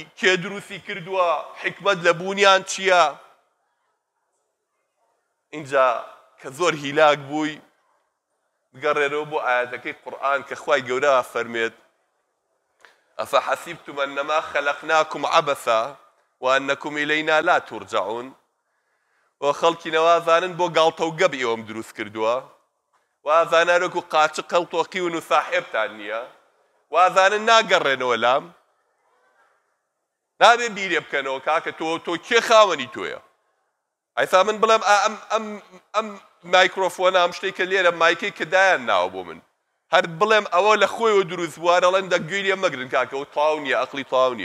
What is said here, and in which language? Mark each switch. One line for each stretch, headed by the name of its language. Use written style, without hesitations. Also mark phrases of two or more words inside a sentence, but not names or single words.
Central Kurdish: کێ دروستی کردووە؟ حکمت لە بوونیان چییە؟ اینجا کە زۆر هیلاک بووی بگەڕێرەوە بۆ ئاەتەکەی قورئان کە خوای گەورە فەرمێت:
Arabic: ئەفەحەسیبتم ئەنەما خەلەقناکم عەبەثا وأنكم إلينا لا ترجعون.
Central Kurdish: وخەڵکی نەوازانن بۆ گاڵتە و گەب ئێوەم دروست کردووە، وازانە وەکو قاچ قەڵتۆقیون و ساحێبتان نییە، وازانن ناگەڕێنەوە لام، نابێ بیرێ بکەنەوە کاکە تۆ کێ خاوەنی تۆیە؟ ئەیسا من بڵێم ئەم مایکرۆفۆنە ئەم شتێک کە لێرە مایکەی کردایان ناوە بۆ من، هەر بڵێم ئەوە لە خۆیەوە دروست بووە دەڵێن دەگوێی لێ مەگرن کاکەەوە تاو نییە، ئەقلی تاو نییە.